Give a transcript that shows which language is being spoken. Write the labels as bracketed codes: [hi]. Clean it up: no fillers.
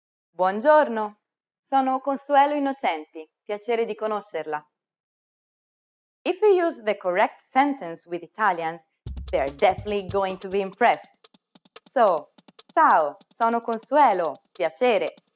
[it] Buongiorno, sono Consuelo Innocenti, piacere di conoscerla. [en] If you use the correct sentence with Italians, they are definitely going to be impressed. [it] So, ciao, sono Consuelo, piacere.